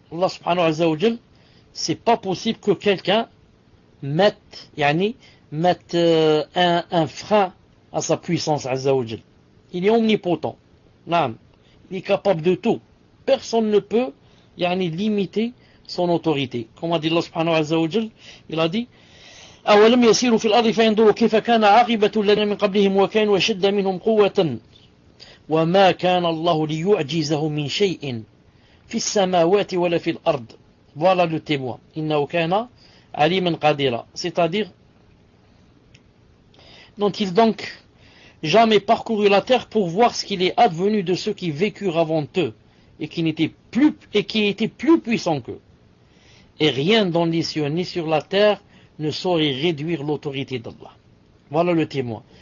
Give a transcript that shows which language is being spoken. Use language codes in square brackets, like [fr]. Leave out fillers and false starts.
[fr] Allah subhanahu wa ta'ala, c'est pas possible que quelqu'un mette un frein à sa puissance, azza wa jal. Il est omnipotent. Non. Il est capable de tout. Personne ne peut limiter son autorité. Comme a dit Allah subhanahu wa ta'ala, il a dit, [ar] أولم يسيروا في الأرض فينظروا كيف كان عاقبة الذين من قبلهم وكانوا أشد منهم قوة وما كان الله ليعجزه من شيء في السماوات ولا في الأرض. [fr] Voilà le témoin. [ar] إنه كان عليما قديرا. [fr] C'est-à-dire, n'ont-ils donc jamais parcouru la terre pour voir ce qu'il est advenu de ceux qui vécurent avant eux et qui était plus puissant qu'eux. Et rien dans les cieux ni sur la terre ne saurait réduire l'autorité d'Allah. Voilà le témoin.